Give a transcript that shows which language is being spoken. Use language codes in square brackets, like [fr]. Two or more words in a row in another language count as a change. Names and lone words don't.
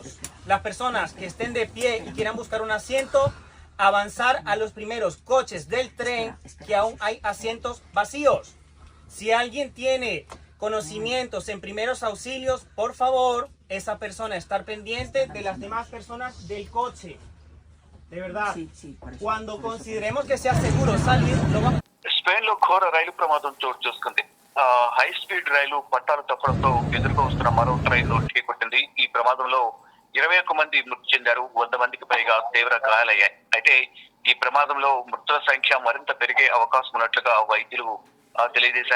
[es] Las personas que estén de pie y quieran buscar un asiento, avanzar a los primeros coches del tren que aún hay asientos vacíos. Si alguien tiene conocimientos en primeros auxilios, por favor, esa persona estar pendiente de las demás personas del coche. De verdad, cuando consideremos que sea seguro salir, lo vamos. [te] స్పెయిన్ లో ఘోర రైలు ప్రమాదం చోటు చేసుకుంది. [en] high speed [te] రైలు పట్టాలు తప్పడంతో ఎదురుగా వస్తున్న మరో ట్రైన్ ఢీకొట్టింది. ఈ ప్రమాదంలో 21 మంది మృతి చెందారు. 100 మందికి పైగా తీవ్ర గాయాలయ్యాయి. అయితే ఈ ప్రమాదంలో మృతుల సంఖ్య మరింత పెరిగే అవకాశం ఉన్నట్లుగా వైద్యులు తెలియజేశారు.